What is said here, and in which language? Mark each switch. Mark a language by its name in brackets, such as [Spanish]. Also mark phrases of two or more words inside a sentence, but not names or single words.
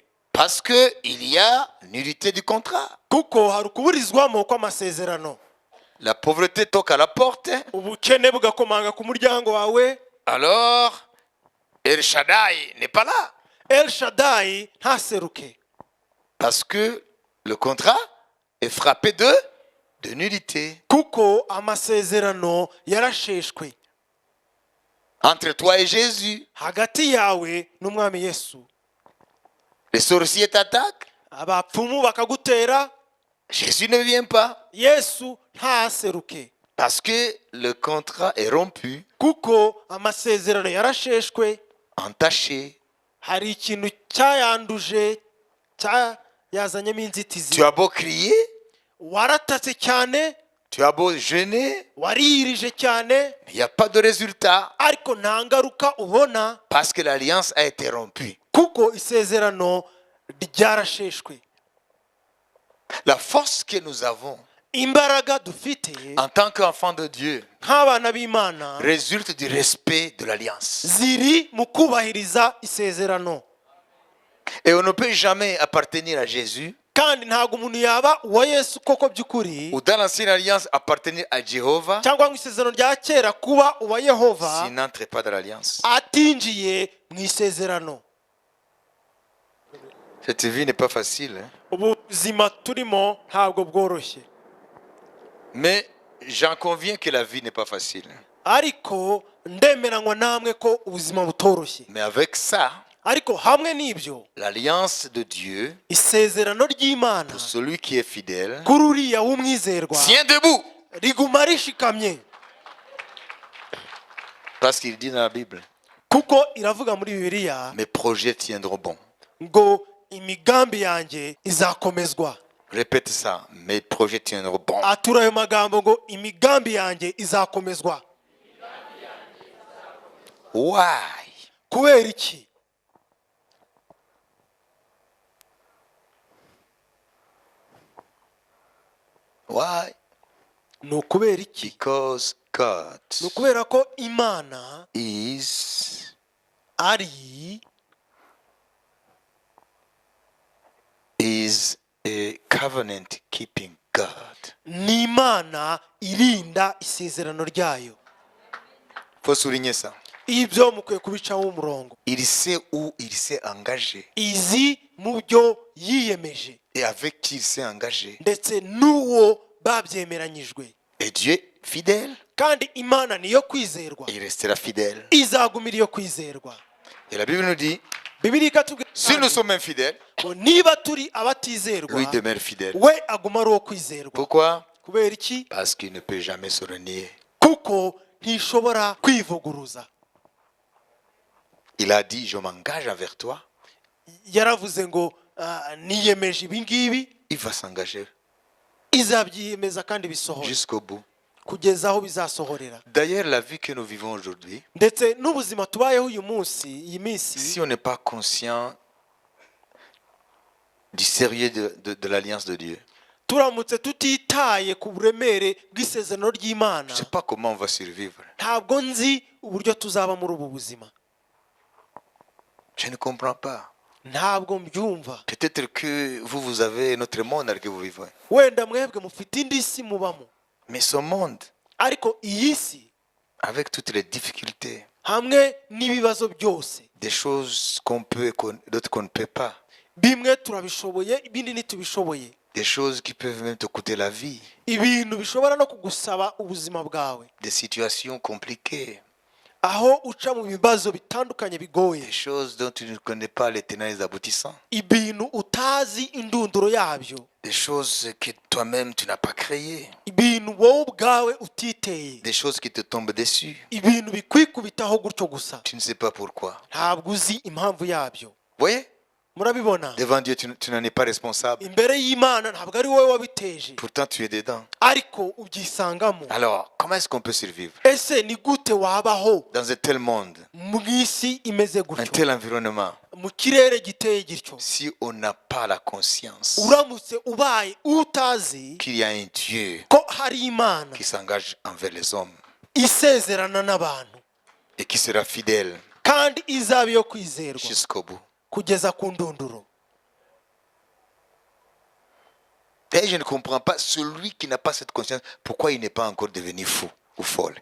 [French] Parce qu'il y a nullité du contrat. [Kinyarwanda] kuko hari ukuburizwamo kw'amasezerano. [French] La pauvreté toque à la porte. [Kinyarwanda] Ubukene bugakomanga ku muryango wawe, [French] Alors, El Shaddai n'est pas là. [Kinyarwanda] El Shaddai ntaseruke, [French] Parce que le contrat est frappé de nullité. [Kinyarwanda] kuko amasezerano yarasheshwe [French] Entre toi et Jésus, [Kinyarwanda] hagati yawe n'umwami Yesu. [French] les sorciers t'attaquent, [Kinyarwanda] Abapfumu bakagutera, [French] Jésus ne vient pas. [Kinyarwanda] Yesu ntaseruke, [French] Parce que le contrat est rompu, [Kinyarwanda] kuko amasezerano yarasheshwe. [French] entaché. [Kinyarwanda] Hari ikintu cyayanduje, yazanyemo inzitizi. [French] Tu as beau crier, [Kinyarwanda] Waratatse cyane, [French] tu as beau jeûner, [Kinyarwanda] waririje cyane, [French] il n'y a pas de résultat. [Kinyarwanda] ariko nta ngaruka ubona, [French] Parce que l'alliance a été rompue. [Kinyarwanda] kuko isezerano ryarasheshwe. [French] La force que nous avons [Kinyarwanda] Imbaraga dufite [French] en tant qu'enfants de Dieu [Kinyarwanda] nk'abana b'Imana [French] résulte du respect de l'alliance. [Kinyarwanda] ziri mu kubahiriza isezerano. [French] Et on ne peut jamais appartenir à Jésus [Kinyarwanda] Kandi ntabwo umuntu yaba uwa Yesu koko by'ukuri, [French] ou dans l'ancienne alliance appartenir à Jéhovah [Kinyarwanda] cyangwa ngo isezerano rya kera kuba uwa Yehova [French] s'il n'entre pas dans l'alliance. [Kinyarwanda] atinjiye mu isezerano. [French] Cette vie n'est pas facile. Hein? [Kinyarwanda] Ubuzima turimo ntabwo bworoshye, [French] Mais j'en conviens que la vie n'est pas facile. [Kinyarwanda] ariko ndemeranywa namwe ko ubuzima butoroshye. [French] Mais avec ça, [Kinyarwanda] ariko hamwe n'ibyo [French] l'alliance de Dieu [Kinyarwanda] isezerano ry'Imana [French] pour celui qui est fidèle [Kinyarwanda] kuri uriya w'umwizerwa [French] tient debout. [Kinyarwanda] riguma rishikamye, [French] Parce qu'il dit dans la Bible, [Kinyarwanda] kuko iravuga muri Bibiliya [French] mes projets tiendront bon. [Kinyarwanda] ngo imigambi yanjye izakomezwa. [French] Répète ça, mes projets tiendront bon. [Kinyarwanda] Atura ayo magambo ngo imigambi yanjye izakomezwa. [English] Why? [Kinyarwanda] Kubera iki? [English] Why? [Kinyarwanda] Ni ukubera iki? [English] Because God [Kinyarwanda] Ni ukubera ko Imana [English] is [Kinyarwanda] ari [English] a covenant keeping God. [Kinyarwanda] ni Imana irinda isezerano ryayo. [French] Faut souligner ça. [Kinyarwanda] Ibyo mukwiye kubicaho umurongo. [French] Il sait où il s'est engagé [Kinyarwanda] Izi mu byo yiyemeje [French] et avec qui il s'est engagé. [Kinyarwanda] ndetse n'uwo babyemeranyijwe, [French] Et Dieu est fidèle, [Kinyarwanda] kandi Imana niyo kwizerwa, [French] et il restera fidèle. [Kinyarwanda] izagumira iyo kwizerwa. [French] Et la Bible nous dit, [Kinyarwanda] Bibiliya ikatubwira [French] si nous sommes infidèles, [Kinyarwanda] ngo niba turi abatizerwa [French] lui demeure fidèle. [Kinyarwanda] we aguma ari uwo kwizerwa. [French] Pourquoi? [Kinyarwanda] Kubera iki? [French] Parce qu'il ne peut jamais se renier. [Kinyarwanda] Kuko ntishobora kwivuguruza. [French] Il a dit, je m'engage envers toi. [Kinyarwanda] Yaravuze ngo niyemeje ibi ngibi, [French] Il va s'engager [Kinyarwanda] izabyiyemeza kandi bisohora [French] jusqu'au bout. [Kinyarwanda] kugeza aho bizasohorera. [French] D'ailleurs, la vie que nous vivons aujourd'hui, [Kinyarwanda] Ndetse n'ubuzima tubayeho uyu munsi, iyi minsi, [French] si on n'est pas conscient du sérieux de l'alliance de Dieu, [Kinyarwanda] turamutse tutitaye ku buremere bw'isezerano ry'Imana, [French] je ne sais pas comment on va survivre. [Kinyarwanda] ntabwo nzi uburyo tuzaba muri ubu buzima. [French] Je ne comprends pas. [Kinyarwanda] Ntabwo mbyumva. [French] Peut-être que vous avez notre monde dans lequel vous vivez. [Kinyarwanda] Wenda mwebwe mufite indi si mubamo, [French] Mais ce monde, [Kinyarwanda] ariko iyi si [French] avec toutes les difficultés, [Kinyarwanda] hamwe n'ibibazo byose, [French] des choses qu'on peut et d'autres qu'on ne peut pas, [Kinyarwanda] bimwe turabishoboye ibindi ntitubishoboye, [French] des choses qui peuvent même te coûter la vie, [Kinyarwanda] ibintu bishobora no kugusaba ubuzima bwawe, [French] des situations compliquées, [Kinyarwanda] aho uca mu bibazo bitandukanye bigoye, [French] des choses dont tu ne connais pas les tenants et les aboutissants, [Kinyarwanda] ibintu utazi indunduro yabyo, [French] des choses que toi-même tu n'as pas créées, [Kinyarwanda] ibintu wowe ubwawe utiteye, [French] des choses qui te tombent dessus. [Kinyarwanda] ibintu bikwikubitaho gutyo gusa, [French] Tu ne sais pas pourquoi. [Kinyarwanda] ntabwo uzi impamvu yabyo. [French] Vous voyez? [Kinyarwanda] Murabibona? [French] Devant Dieu, tu n'en es pas responsable. [Kinyarwanda] Imbere y'Imana ntabwo ari wowe wabiteje, [French] Pourtant, tu es dedans. [Kinyarwanda] ariko ubyisangamo. [French] Alors, comment est-ce qu'on peut survivre [Kinyarwanda] Ese ni gute wabaho [French] dans un tel monde, [Kinyarwanda] mu isi imeze [French] un [Kinyarwanda] gutyo, [French] tel environnement, [Kinyarwanda] mu kirere giteye gityo, [French] si on n'a pas la conscience [Kinyarwanda] uramutse ubaye utazi [French] qu'il y a un Dieu [Kinyarwanda] ko hari Imana [French] qui s'engage envers les hommes [Kinyarwanda] isezerana n'abantu [French] et qui sera fidèle [Kinyarwanda] kandi izaba iyo kwizerwa [French] jusqu'au bout. [Kinyarwanda] kugeza ku ndunduro. [French] Et je ne comprends pas celui qui n'a pas cette conscience, pourquoi il n'est pas encore devenu fou ou folle.